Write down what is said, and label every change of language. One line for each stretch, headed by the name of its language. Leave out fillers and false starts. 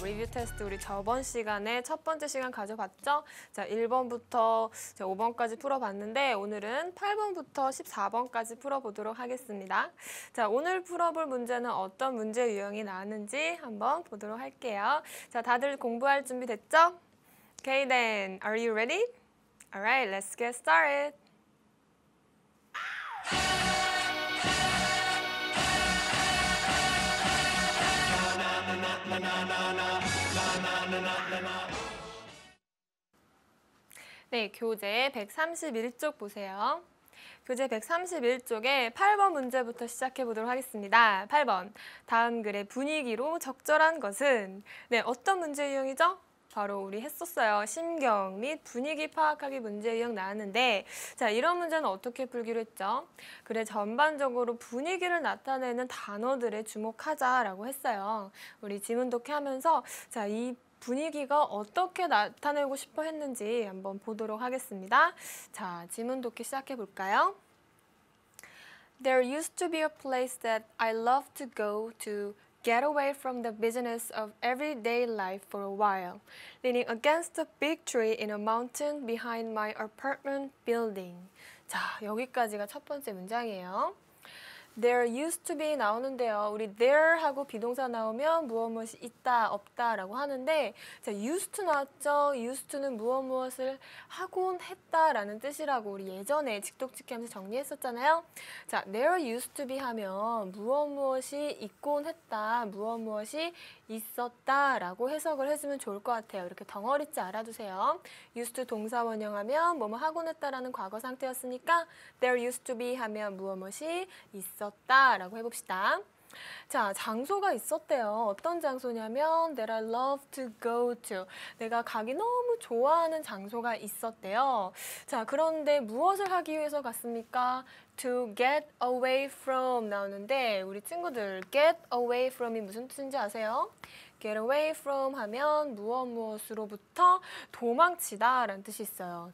Korean: 리뷰 테스트 우리 저번 시간에 첫 번째 시간 가져봤죠? 자, 1번부터 5번까지 풀어봤는데 오늘은 8번부터 14번까지 풀어보도록 하겠습니다. 자, 오늘 풀어볼 문제는 어떤 문제 유형이 나왔는지 한번 보도록 할게요. 자, 다들 공부할 준비 됐죠?
English: Okay then, are you ready? Alright, let's get started.
Korean: 네, 교재 131쪽 보세요. 교재 131쪽에 8번 문제부터 시작해 보도록 하겠습니다. 8번, 다음 글의 분위기로 적절한 것은? 네, 어떤 문제 유형이죠? 바로 우리 했었어요. 심경 및 분위기 파악하기 문제 유형 나왔는데, 자, 이런 문제는 어떻게 풀기로 했죠? 그래, 전반적으로 분위기를 나타내는 단어들에 주목하자라고 했어요. 우리 지문 독해하면서 자, 이 분위기가 어떻게 나타내고 싶어 했는지 한번 보도록 하겠습니다. 자, 지문 독해 시작해 볼까요?
English: There used to be a place that I loved to go to get away from the business of everyday life for a while, leaning against a big tree in a mountain behind my apartment building.
Korean: 자, 여기까지가 첫 번째 문장이에요.
English: There used to be
Korean: 나오는데요. 우리 there 하고 비동사 나오면 무엇이 있다, 없다 라고 하는데, 자, used to 나왔죠? used to는 무엇을 하곤 했다라는 뜻이라고 우리 예전에 직독직해 하면서 정리했었잖아요. 자,
English: there used to be
Korean: 하면 무엇이 있곤 했다, 무엇이 있었다 라고 해석을 해주면 좋을 것 같아요. 이렇게 덩어리째 알아두세요. used to 동사 원형하면 뭐뭐 하곤 했다라는 과거 상태였으니까
English: there used to be
Korean: 하면 무엇이 있었다 라고 해봅시다. 자, 장소가 있었대요. 어떤 장소냐면
English: that I love to go to.
Korean: 내가 가기 너무 좋아하는 장소가 있었대요. 자, 그런데 무엇을 하기 위해서 갔습니까?
English: To get away from
Korean: 나오는데 우리 친구들
English: get away from
Korean: 이 무슨 뜻인지 아세요?
English: get away from
Korean: 하면 무엇으로부터 도망치다 라는 뜻이 있어요.